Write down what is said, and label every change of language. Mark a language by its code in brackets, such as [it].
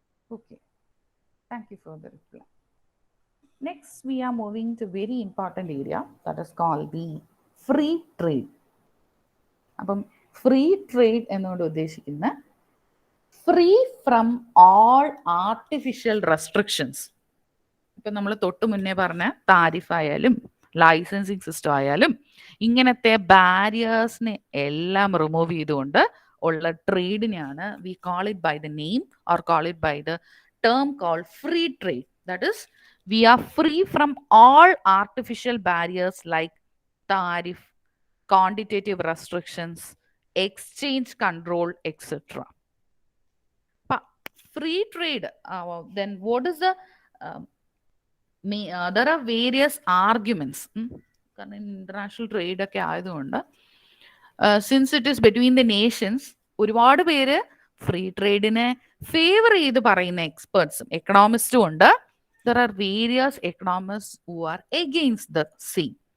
[en] Okay, thank you for the reply. Next, we are moving to very important area that is called the free trade. അപ്പം free trade [ml] എന്നോട് ഉദ്ദേശിക്കുന്ന [en] Free from all artificial restrictions. [ml] ഇപ്പം നമ്മൾ തൊട്ട് മുന്നേ പറഞ്ഞ tariff ആയാലും licensing system ആയാലും ഇങ്ങനത്തെ ബാരിയേഴ്സിനെ എല്ലാം റിമൂവ് ചെയ്തുകൊണ്ട് ഉള്ള ട്രേഡിനെയാണ് [en] We call it by the name or call it by the term call free trade. That is we are free from all artificial barriers like tariff, quantitative restrictions, exchange control, etc. Free trade, then what is the there are various arguments. [ml] കാരണം international trade ഒക്കെ ആയതുകൊണ്ട് [en] since it is between the nations [ml] ഒരുപാട് പേര് free ട്രേഡിനെ favour ചെയ്ത് പറയുന്ന എക്സ്പേർട്സും എക്കണോമിസ്റ്റും ഉണ്ട്. [en] There are various economist who are against the same.